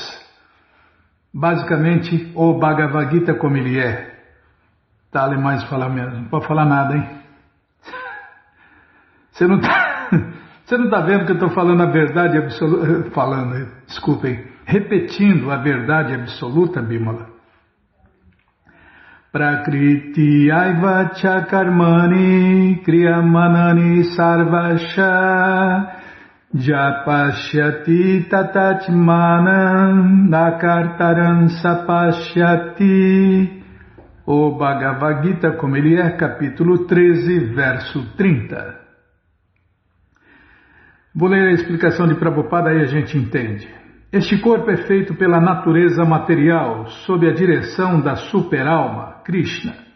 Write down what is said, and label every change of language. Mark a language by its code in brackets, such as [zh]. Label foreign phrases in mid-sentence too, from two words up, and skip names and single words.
[pt] Basicamente, o Bhagavad Gita como ele é. Tá, mais falar mesmo. Não pode falar nada, hein? Você não tá vendo que eu estou falando a verdade absoluta? Desculpem. Repetindo a verdade absoluta, Bimala. [sa] Prakriti aivacha karmani kriyamanani sarvasha japashyati tatatmanam nakartaram sapashyati. [pt] O Bhagavad Gita, como ele é, capítulo 13, verso 30. Vou ler a explicação de Prabhupada, aí a gente entende. Este corpo é feito pela natureza material, sob a direção da super-alma, Krishna.